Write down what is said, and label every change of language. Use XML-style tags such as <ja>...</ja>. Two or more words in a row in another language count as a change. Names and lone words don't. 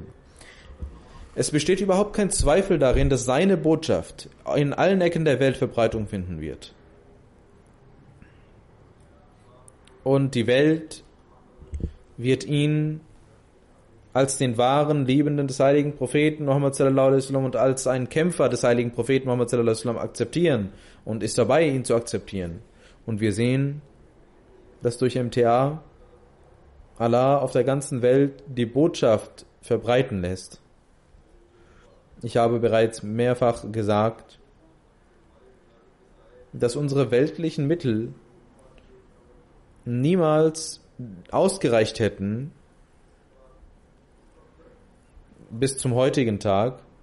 <de>Es besteht überhaupt kein Zweifel darin, dass seine Botschaft in allen Ecken der Welt Verbreitung finden wird. Und die Welt wird ihn als den wahren Liebenden des heiligen Propheten Muhammad</de> <ar>صلى الله عليه وسلم</ar> <de>und als einen Kämpfer des heiligen Propheten Muhammad</de> <ar>صلى الله عليه وسلم</ar> <de>akzeptieren und ist dabei, ihn zu akzeptieren. Und wir sehen, dass durch MTA Allah auf der ganzen Welt die Botschaft verbreiten lässt. Ich habe bereits mehrfach gesagt, dass unsere weltlichen Mittel niemals ausgereicht hätten bis zum heutigen Tag,</de>